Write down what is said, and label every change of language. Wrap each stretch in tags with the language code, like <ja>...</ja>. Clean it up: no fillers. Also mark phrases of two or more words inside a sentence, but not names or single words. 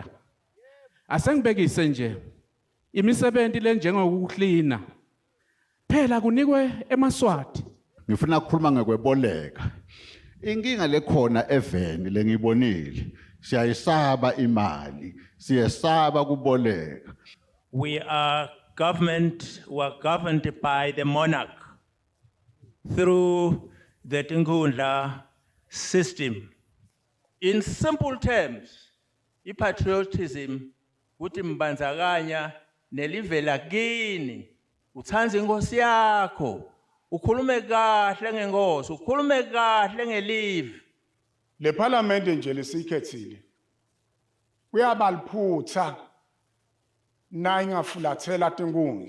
<ss>Asengibekise nje imisebenzi le njengokuhlina. Phela kunikwe eMaswati. Ngifuna ukukhuluma ngekweboleka. Inkinga lekhona eveni lengibonile. Siyayisaba imali, siyasaba kuboleka.</ss> <en>We are governed by the monarch through the Tingundla system. In simple terms, patriotism</en> <ss>ukuthi mbanzakanya nelivela kini, uthanze inkosi yakho, ukhulume kahle ngenkosi, ukhulume kahle ngelive. Le parliament nje lesikhethile uyabaliphutha na ingafulathela tinkundla.</ss>